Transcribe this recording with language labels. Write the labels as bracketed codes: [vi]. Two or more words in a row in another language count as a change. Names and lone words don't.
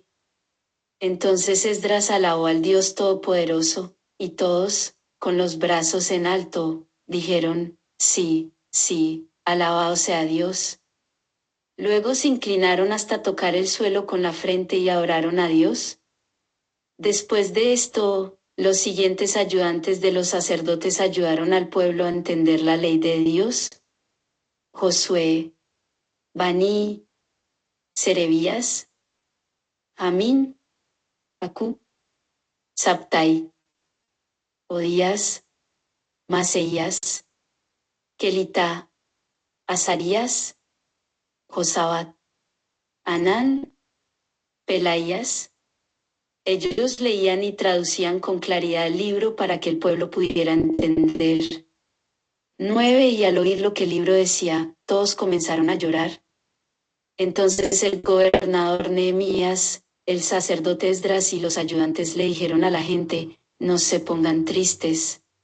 [es] Entonces Esdras alabó al Dios Todopoderoso, y todos, con los brazos en alto, dijeron, sí, sí, alabado sea Dios. Luego se inclinaron hasta tocar el suelo con la frente y adoraron a Dios. Después de esto, los siguientes ayudantes de los sacerdotes ayudaron al pueblo a entender la ley de Dios: Josué, Bani, Serebías, Amín, Acub, Sabtai, Odías, Maseías, Kelita, Azarías, Josabat, Anán, Pelaías. Ellos leían y traducían con claridad el libro para que el pueblo pudiera entender. 9. Y al oír lo que el libro decía, todos comenzaron a llorar. Entonces el gobernador Nehemías, el sacerdote Esdras y los ayudantes le dijeron a la gente, no se pongan tristes.